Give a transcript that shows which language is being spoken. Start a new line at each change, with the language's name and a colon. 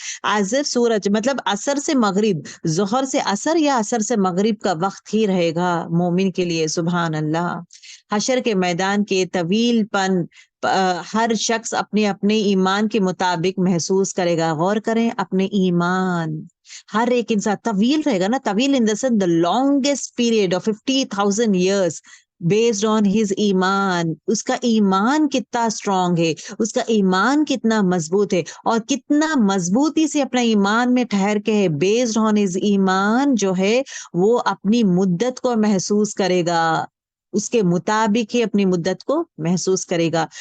English: as if
Urdu: سورج مطلب عصر سے مغرب، ظہر سے عصر یا عصر سے مغرب کا وقت ہی رہے گا مومن کے لیے. سبحان اللہ. حشر کے میدان کے طویل پن ہر شخص اپنے اپنے ایمان کے مطابق محسوس کرے گا. غور کریں اپنے ایمان، ہر ایک انسان طویل رہے گا نا.
English: طویل in the sense the longest period of 50,000 years based on his ایمان.
Urdu: اس کا ایمان کتنا اسٹرانگ ہے، اس کا ایمان کتنا مضبوط ہے اور کتنا مضبوطی سے اپنا ایمان میں ٹھہر کے ہے.
English: based on his
Urdu: ایمان جو ہے وہ اپنی مدت کو محسوس کرے گا، اس کے مطابق ہی اپنی مدت کو محسوس کرے گا.